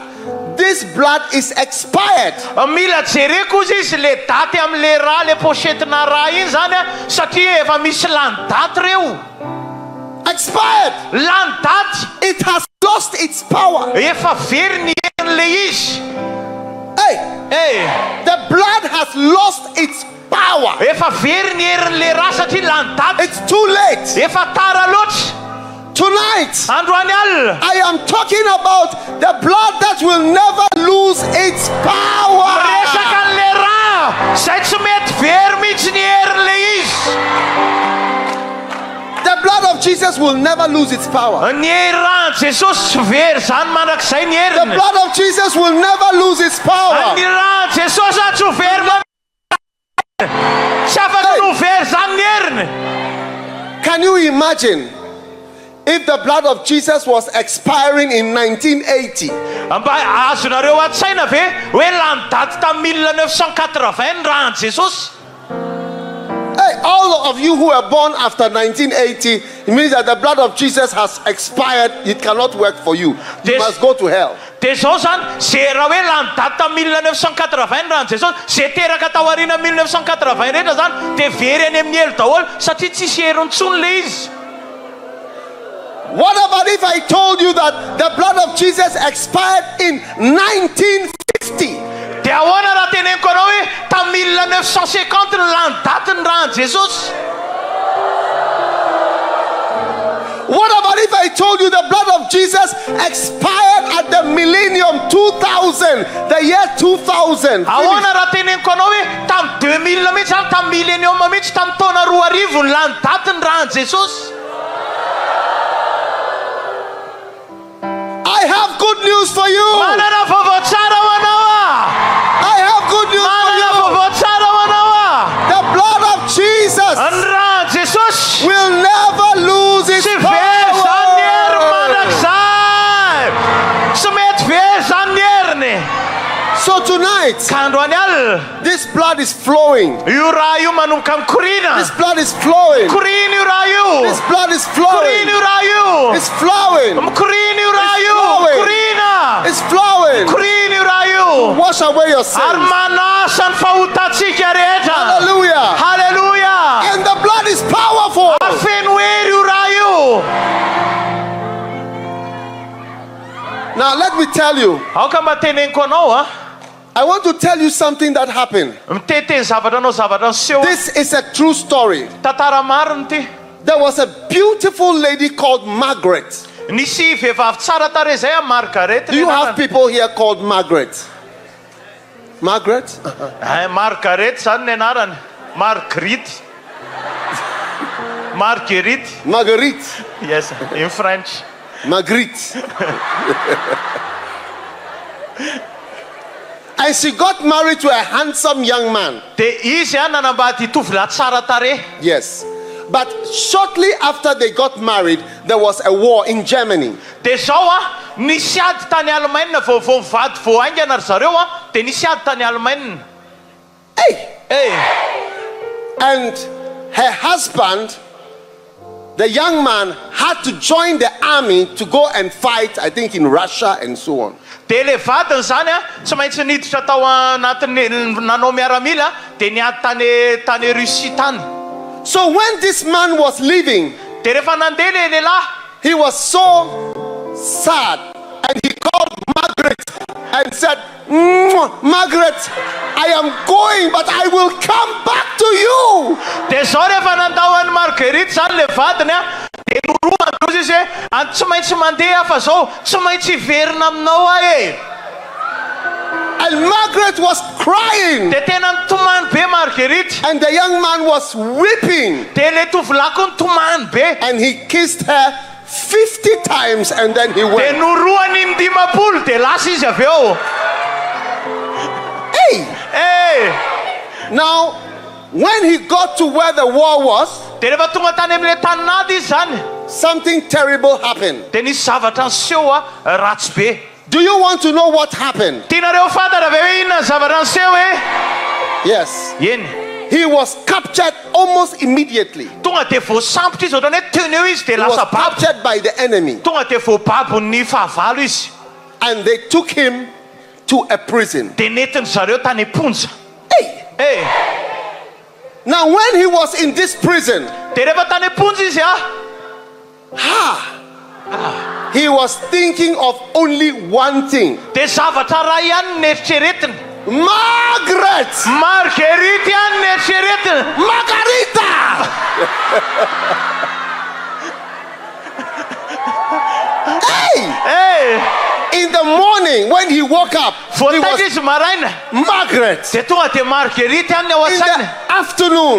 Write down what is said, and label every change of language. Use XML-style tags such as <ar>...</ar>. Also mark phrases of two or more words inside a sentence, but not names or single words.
<en>This blood is expired.</en> <mg>Mila jereko izy le daty amin'le raha le pochetina raha iny zany satria efa misy lany daty reo.</mg> <en>Expired.</en> <mg>Lany daty</mg> <en>It has lost its power.</en> <mg>efa very ny herin'le izy.</mg> <en>Hey, the blood has lost its power.</en> <mg>Efa very ny herin'le raha satria lany daty</mg> <en>It's too late.</en> <mg>efa tara loatra.</mg> <en>Tonight,</en> <mg>Androany alina</mg> <en>I am talking about the blood that will never lose its power.</en> <mg>resaka an'le raha zay tsy mety very mihitsy ny herin'le izy.</mg> <en>The blood of Jesus will never lose its power.</en> <mg>Ny rahan Jesosy tsy very zany mandrakizay ny</mg> <en>The</en> <mg>heriny.</mg> <en>blood of Jesus will never lose its power.</en> <mg>Ny rahan Jesosy tsy ho very tsy afaka no very zany ny heriny.</mg> <en>Can you imagine if the blood of Jesus was expiring in 1980?</en> <mg>Mba azonareo an-tsaina ve hoe lany daty tamin'ny 1980 ny rahan Jesosy?</mg> <en>Hey, all of you who were born after 1980, it means that the blood of Jesus has expired. It cannot work for you. You This- must go to hell.</en> <mg>De zao zany zay raha hoe lany daty tamin'ny 1980 ny rahan Jesosy zay teraka tao aoriana 1980 rehetra zany de very any amin'ny elo daholo satria tsisy heriny intsony le izy.</mg> <en>What about if I told you that the blood of Jesus expired in 1950?</en> <mg>De ahoana raha teneniko anao hoe tamin'ny 1950 ny lany daty ny rahan Jesosy?</mg> <en>What about if I told you the blood of Jesus expired at the millennium 2000, the year 2000?</en> <mg>Ahoana raha teneniko anao hoe tamin'ny 2000 mihitsy zany tamin'ny millennium mihitsy tamin'ny taona 2000 ny lany daty ny rahan Jesosy?</mg> <en>I have good news for you.</en> <mg>Manana vaovao tsara ho anao ah!</mg> <en>I have good news for</en> <mg>Manana</mg> <en>you.</en> <mg>vaovao tsara ho anao ah!</mg> <en>The blood of Jesus</en> <mg>Ny rahan Jesosy</mg> <en>will never lose its</en> <mg>tsy very zany ny hery</mg> <en>power.</en> <mg>mandrakizay. Tsy mety very zany ny heriny.</mg> <en>So tonight,</en> <mg>Ka androany alina</mg> <en>this blood is flowing.</en> <mg>io raha io manomboka mikorina.</mg> <en>This blood is flowing.</en> <mg>Korina io raha io.</mg> <en>This blood is</en> <mg>Korina</mg> <en>flowing.</en> <mg>io raha io.</mg> <en>It's flowing.</en> <mg>Mikorina io raha</mg> <en>It's</en> <mg>io.</mg> <en>flowing.</en> <mg>Korina.</mg> <en>It's flowing.</en> <mg>Korina io raha io.</mg> <en>Wash away your</en> <mg>Ary</mg> <en>sins.</en> <mg>manasa ny fahotantsika rehetra.</mg> <en>Hallelujah.</en> <mg>Hallelujah.</mg> <en>And the blood is powerful.</en> <mg>Feno hery io raha io.</mg> <en>Now let me tell you.</en> <mg>Aoka mba teneniko anao ah.</mg> <en>I want to tell you something that happened.</en> <mg>Miteteny zavatra anao zavatra niseho.</mg> <en>This is a true story.</en> <mg>Tantara marina ty.</mg> <en>There was a beautiful lady called Margaret.</en> <mg>Nisy vehivavy tsara tarehy zay a Margaret.</mg> <en>Do you have people here called Margaret? Margaret?</en> <mg>Margaret zany ny anarany. Marguerite. Marguerite. Marguerite.</mg> <en>Yes, in French. Marguerite. And she got married to a handsome young man.</en> <mg>De izy a nanambady tovolahy tsara tarehy.</mg> <en>Yes. But shortly after they got married, there was a war in Germany.</en> <mg>De zao a nisy ady tany Allemagne vao mivady vao aingana ry zareo a de nisy ady tany Allemagne.</mg> <en>Hey! And her husband, the young man, had to join the army to go and fight, I think, in Russia and so on.</en> <mg>De le vadiny zany a tsy maintsy niditra tao anatin'ny nanao miaramila de niady tany Russie tany.</mg> <en>So when this man was leaving,</en> <mg>dia rehefa nandeha le lehilahy,</mg> <en>he was so sad, and he called Margaret and said, Margaret, I am going, but I will come back to you.</en> <mg>dia zao rehefa nandahoan'ny Marguerite zany le vadiny a, dia noroa androzy izy hoe tsy maintsy mandeha fa zao tsy maintsy hiverina aminao ahe.</mg> <en>And Margaret was crying,</en> <mg>dia tena nitomany be Marguerite,</mg> <en>and the young man was weeping,</en> <mg>dia le tovolahy koa nitomany be,</mg> <en>and he kissed her 50 times, and then he</en> <mg>dia</mg> <en>went.</en> <mg>noroany 50 dia lasa izy avy eo.</mg> <en>Hey! Now, when he got to where the war was,</en> <mg>dia rehefa tonga tany amin'le tanynady izy zany,</mg> <en>something terrible happened.</en> <mg>dia nisy zavatra niseho a ratsy be.</mg> <en>Do you want to know what happened?</en> <mg>Tianareo fantatra ve hoe inona ny zavatra niseho e?</mg> <en>Yes.</en> <mg>Eny.</mg> <en>He was captured almost immediately.</en> <mg>Tonga dia voasambotra izy ohatrany hoe teny eo izy dia</mg> <en>He was</en> <mg>lasa babo.</mg> <en>captured by the enemy,</en> <mg>Tonga dia voababon'ny fahavalo izy.</mg> <en>and they took him to a prison.</en> <mg>Dia netiny zareo tany amponja.</mg> <en>Hey! Now, when he was in this prison,</en> <mg>Dia rehefa tany amponja izy</mg> <en>he was thinking of only one thing.</en> <mg>dia zavatra ray ihany neritreretiny.</mg> <en>Margaret!</en> <mg>Marguerite ihany neritreretiny. Margarita!</mg> <en>Hey! In the morning, when he woke up, he</en> <mg>Voataitra</mg> <en>was</en> <mg>izy maraina.</mg> <en>Margaret.</en> <mg>Dia tonga dia Marguerite ihany ny ao</mg> <en>In the</en> <mg>an-tsainy.</mg> <en>afternoon,</en>